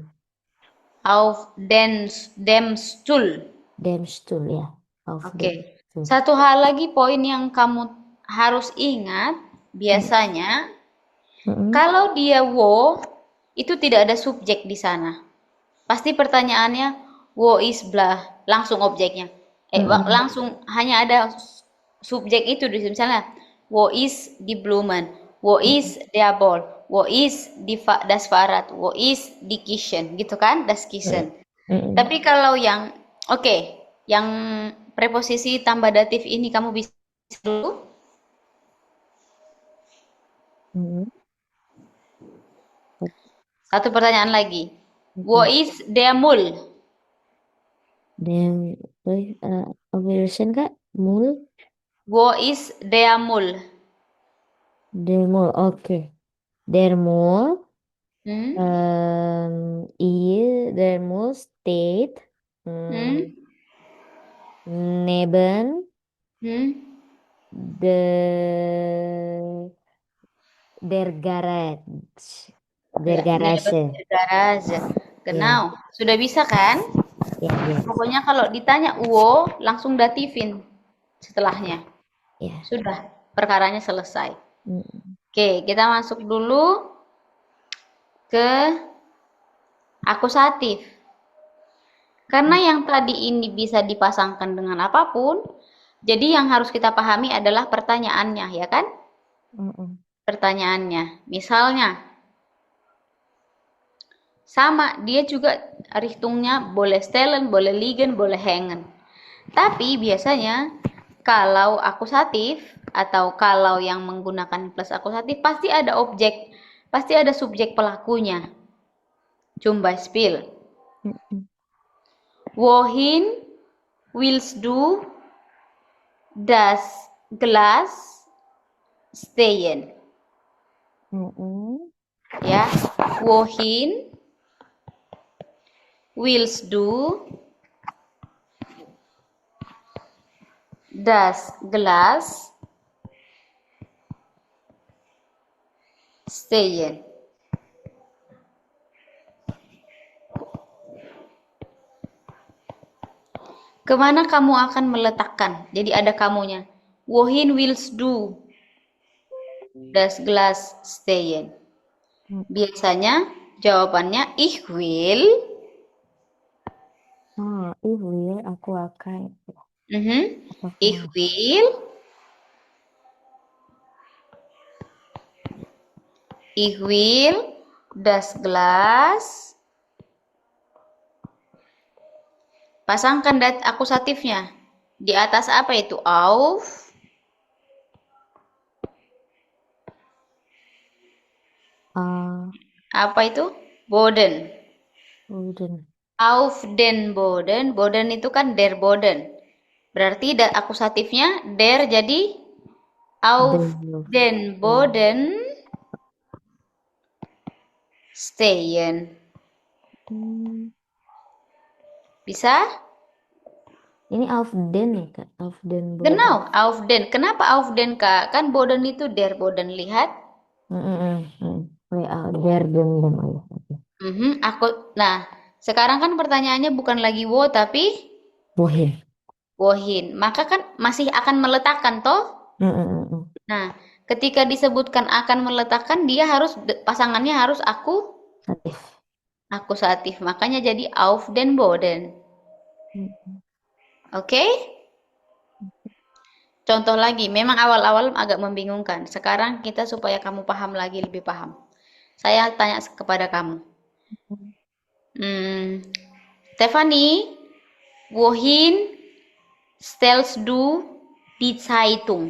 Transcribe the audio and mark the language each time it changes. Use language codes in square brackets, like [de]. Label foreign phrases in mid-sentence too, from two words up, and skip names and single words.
[de] Auf dem Stuhl. Dem Stuhl ya. Auf Oke. dem Stuhl. [id] Satu hal lagi poin yang kamu harus ingat, biasanya kalau dia wo, itu tidak ada subjek di sana. Pasti pertanyaannya [de] wo is blah, [id] langsung objeknya. Langsung hanya ada subjek itu di misalnya [de] wo is die Blumen, wo is der Ball, wo is das Fahrrad, wo is die Kitchen, [id] gitu kan? [de] Das Kitchen. [id] Tapi kalau yang yang preposisi tambah datif ini kamu bisa dulu. Satu pertanyaan lagi. [de] Wo is der Müll? Dem, Wilson kak, Mul? Wo is der Müll? Der Mul, oke. Der Mul, der Mul steht neben der Garage. Der Garage. Der Garage. Genau. [id] Sudah bisa kan? Ya, ya. Pokoknya kalau ditanya wo, langsung datifin setelahnya. Ya. Sudah, perkaranya selesai. Oke, kita masuk dulu ke akusatif. Karena yang tadi ini bisa dipasangkan dengan apapun, jadi yang harus kita pahami adalah pertanyaannya, ya kan? Pertanyaannya. Misalnya, sama, dia juga richtungnya boleh stellen, boleh liegen, boleh hängen. Tapi biasanya kalau akusatif atau kalau yang menggunakan plus akusatif pasti ada objek, pasti ada subjek pelakunya. [de] Zum Beispiel, wohin willst du das Glas stehen? Ya, wohin willst du das Glas stehen? [id] Kemana kamu akan meletakkan? Jadi ada kamunya. [de] Wohin willst du das Glas stehen? [id] Biasanya jawabannya [de] ich will. Oh, ich will, [id] aku akan. [de] Ich [id] Apakah [de] will. Ich will das Glas. [id] Pasangkan akusatifnya. Di atas apa itu? Auf. Apa itu? [de] Boden. Boden. Auf den Boden. Boden [id] itu kan [de] der Boden. [id] Berarti akusatifnya der jadi [de] auf den Boden stehen. [id] Bisa? Ini [de] auf den [id] ya, Kak? [de] Auf den Boden. Genau, auf den. Kenapa auf den, Kak? Kan Boden itu der Boden. Lihat. Der den. [id] Oh, ya. Nah, sekarang kan pertanyaannya bukan lagi wo, tapi [de] Wohin. wohin. [id] Maka kan masih akan meletakkan, toh? Nah, ketika disebutkan akan meletakkan, dia harus pasangannya harus akusatif. Makanya jadi [de] auf den Boden. [id] Oke? Contoh lagi, memang awal-awal agak membingungkan. Sekarang kita supaya kamu paham lagi, lebih paham. Saya tanya kepada kamu. [de] Stefanie, wohin stellst du die Zeitung?